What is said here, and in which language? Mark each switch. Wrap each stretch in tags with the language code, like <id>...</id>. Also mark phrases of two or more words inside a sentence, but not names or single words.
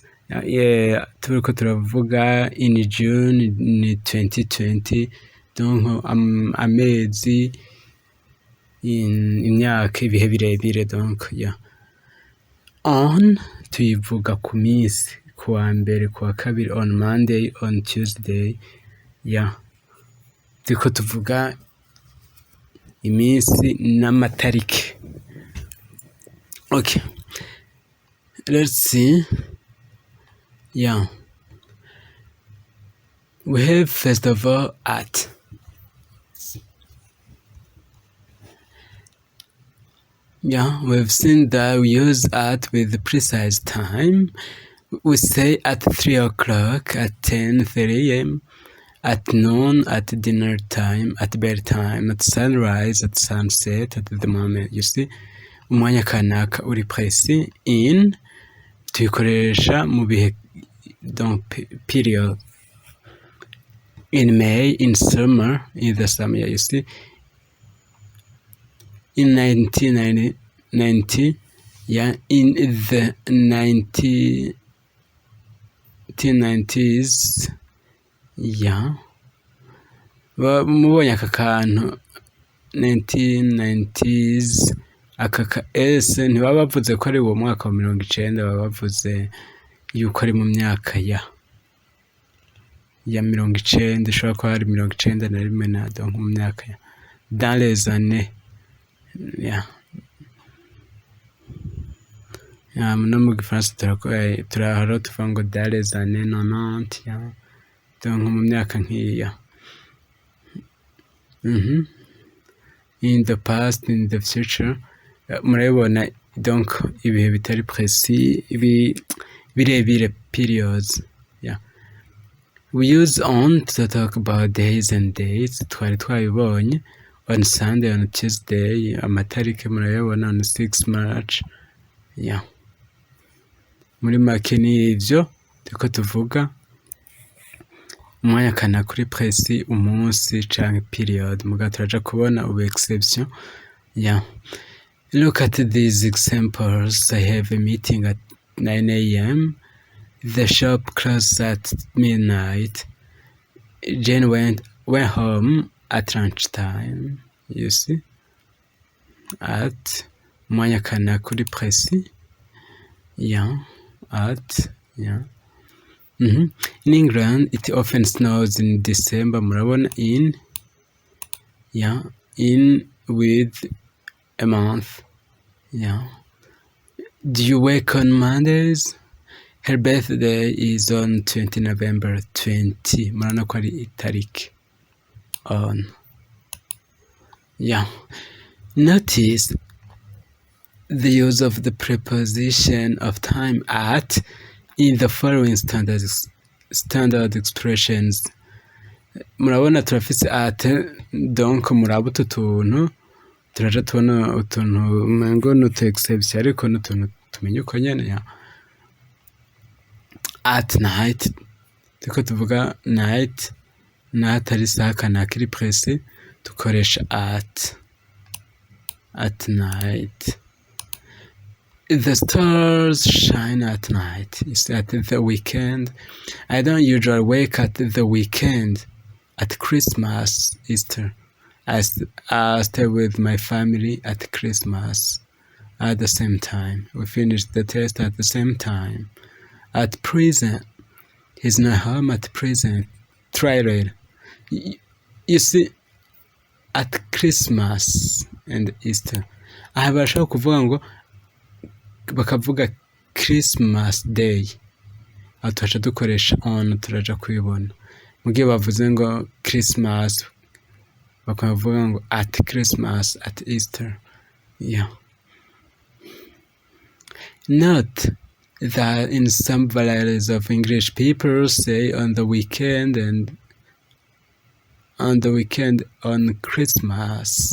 <rn>Turiko turavuga</rn> <en>in June</en> <rn>ni 2020, donc amezi, imyaka, ibihe birebire donc On tuyivuga ku minsi, ku wa mbere, ku wa kabiri,</rn> <en>on Monday, on Tuesday.</en> <rn>Turiko tuvuga iminsi n'amatariki.</rn> <en>Okay, let's see. We have first of all at. We've seen that we use at with the precise time. We say at 3 o'clock, at 10:30 a.m., at noon, at dinner time, at bedtime, at sunrise, at sunset, at the moment. You see,</en> <rn>umwanya kanaka uri précis. In tuyikoresha mu bihe, donc period.</rn> <en>In May, in summer, in the summer, you see. In 1990, in the 1990s,</en> <rn>mubonye aka kantu 1990s, aka S ntibaba bavuze ko ari uwo mwaka wa 90, baba bavuze yuko ari mu myaka ya 90, ishobora kuba ari 91 na donc mu myaka ya</rn> <fr>dans les années.</fr> <rn>No mu Gifaransa turahora tuvuga ngo</rn> <fr>dans les années 90,</fr> <rn>donc mu myaka nk'iya.</rn> <en>In the past, in the future,</en> <rn>murabibona donc ibihe bitari précis, birebire periods.</rn> <en>We use on to talk about days and dates.</en> <rn>Twari twabibonye.</rn> <en>On Sunday, on Tuesday,</en> <rn>amatariki murayabona</rn> <en>on 6 March.</en> <rn>Muri make ni ivyo turiko tuvuga umwanya kana kuri précis, umunsi canke period. Muga turaja kubona ubu exception.</rn> <en>Look at these examples. I have a meeting at 9 a.m. The shop closed at midnight. Jane went home at lunchtime. You see, at</en> <rn>umwanya kana kuri précis.</rn> <en>At. In England, it often snows in December. Murabona in. In with a month. Do you work on Mondays? Her birthday is on 20 November 20.</en> <rn>Murabona ko ari itariki.</rn> <en>On. Notice the use of the preposition of time at in the following standard expressions.</en> <rn>Murabona turafise at, donc muraba utu tuntu turaja tubona utuntu umengo n'utu exception ariko n'utuntu tumenye uko nyene.</rn> <en>At night,</en> <rn>turiko tuvuga night, n'atari isaha kanaka iri précis, dukoresha</rn> <en>at night. The stars shine at night. It's at the weekend. I don't usually wake at the weekend. At Christmas, Easter, I stay with my family at Christmas. at the same time. We finished the test at the same time. At present, he's not home at present. Try later. You see, at Christmas and Easter,</en> <rn>aha barashaka kuvuga ngo bakavuga Christmas day, aho turaca dukoresha on, turaja kubibona mu gihe bavuze ngo Christmas bakavuga ngo</rn> <en>at Christmas, at Easter. Yeah. Note that in some varieties of English, people say on the weekend and on the weekend on Christmas.</en>